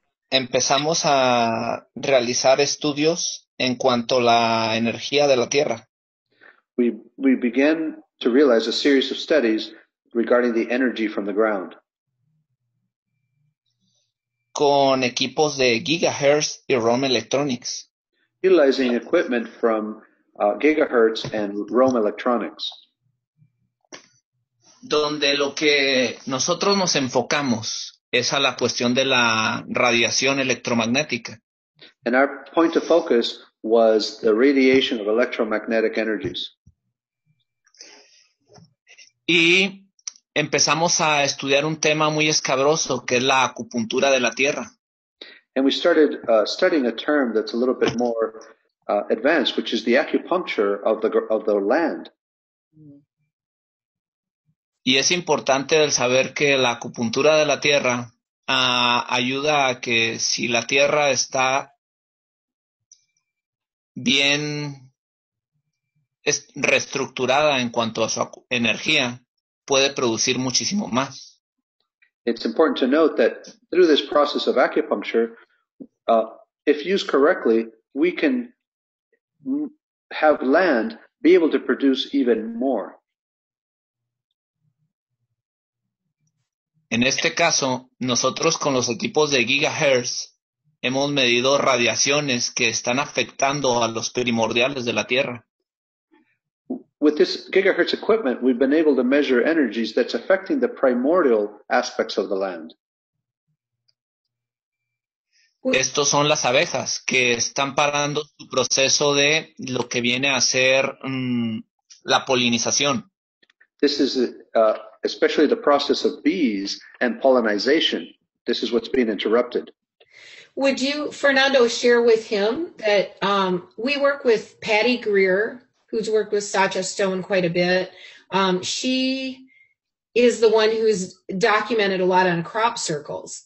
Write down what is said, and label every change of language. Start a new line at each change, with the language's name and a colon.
Spanish: Empezamos a realizar estudios en cuanto a la energía de la Tierra.
English: We began to realize a series of studies regarding the energy from the ground.
Spanish: Con equipos de gigahertz y Rohm Electronics.
English: Utilizing equipment from gigahertz and Rohm Electronics.
Spanish: Donde lo que nosotros nos enfocamos es a la cuestión de la radiación electromagnética.
English: And our point of focus was the radiation of electromagnetic energies.
Spanish: Y empezamos a estudiar un tema muy escabroso que es la acupuntura de la Tierra.
English: And we started studying a term that's a little bit more advanced, which is the acupuncture of the land.
Spanish: Y es importante el saber que la acupuntura de la Tierra ayuda a que si la Tierra está bien reestructurada en cuanto a su energía, puede producir muchísimo más.
English: It's important to note that through this process of acupuncture, if used correctly, we can have land be able to produce even more.
Spanish: En este caso, nosotros con los equipos de gigahertz hemos medido radiaciones que están afectando a los primordiales de la Tierra.
English: With this gigahertz equipment, we've been able to measure energies that's affecting the primordial aspects of the land.
Spanish: Estos son las abejas que están parando su proceso de lo que viene a ser la polinización.
English: This is especially the process of bees and pollinization. This is what's being interrupted. Would you, Fernando, share with him that we work with Patty Greer, who's worked with Sacha Stone quite a bit. She is the one who's documented a lot on crop circles.